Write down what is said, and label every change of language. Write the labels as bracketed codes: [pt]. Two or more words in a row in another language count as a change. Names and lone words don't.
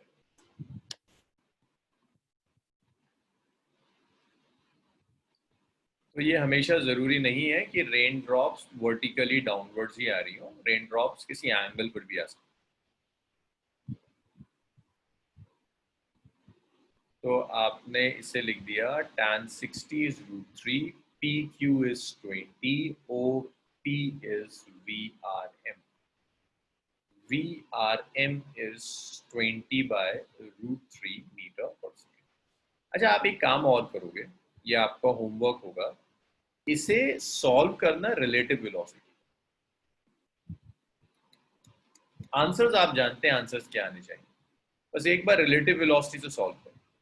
[hi] तो ये हमेशा ज़रूरी नहीं है कि [en] rain drops vertically downwards [hi] ही आ रही हो, [en] rain drops [hi] किसी एंगल पर भी आ सकती। तो आपने इसे लिख दिया [en] tan 60 is √3, PQ is 20, OP is VRM. VRM is 20/√3 meter per second. [hi] अच्छा आप एक काम और करोगे, ये आपका होमवर्क होगा, इसे सॉल्व करना [en] relative velocity. [hi] आंसर्स आप जानते हैं आंसर्स क्या आने चाहिए, बस एक बार [en] relative velocity [hi] से सॉल्व करो।